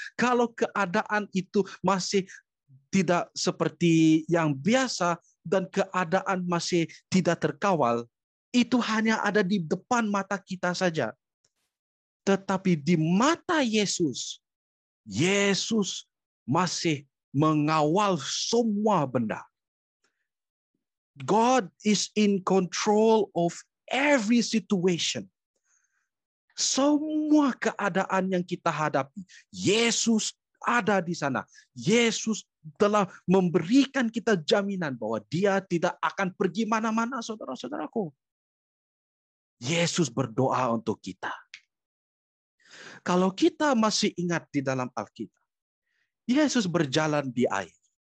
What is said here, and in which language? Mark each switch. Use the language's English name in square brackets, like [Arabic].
[Malay] Kalau keadaan itu masih tidak seperti yang biasa dan keadaan masih tidak terkawal, itu hanya ada di depan mata kita saja. Tetapi di mata Yesus, Yesus masih mengawal semua benda. [English] God is in control of every situation. [Malay] Semua keadaan yang kita hadapi, Yesus ada di sana. Yesus telah memberikan kita jaminan bahwa Dia tidak akan pergi mana-mana, saudara-saudaraku. Yesus berdoa untuk kita. Kalau kita masih ingat di dalam Alkitab, Yesus berjalan di air.